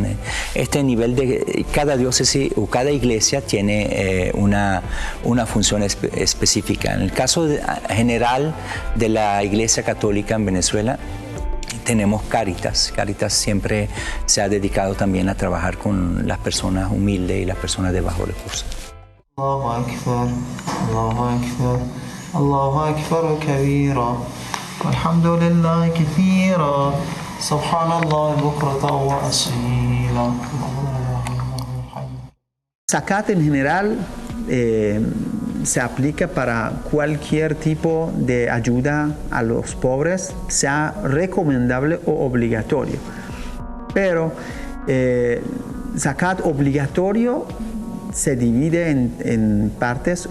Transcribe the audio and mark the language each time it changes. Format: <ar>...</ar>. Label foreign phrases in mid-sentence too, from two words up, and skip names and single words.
<es>Este nivel de cada diócesis o cada iglesia tiene una función específica. En el caso general de la Iglesia Católica en Venezuela, tenemos Cáritas. Cáritas siempre se ha dedicado también a trabajar con las personas humildes y las personas de bajos recursos.</es> <ar>الله أكبر الله أكبر الله أكبر كبيرا والحمد لله كثيرا سبحان الله بكرة وأصيلا.</ar> <es>Zakat en general se aplica para cualquier tipo de ayuda a los pobres, sea recomendable o obligatorio. Pero zakat obligatorio se divide en partes.</es>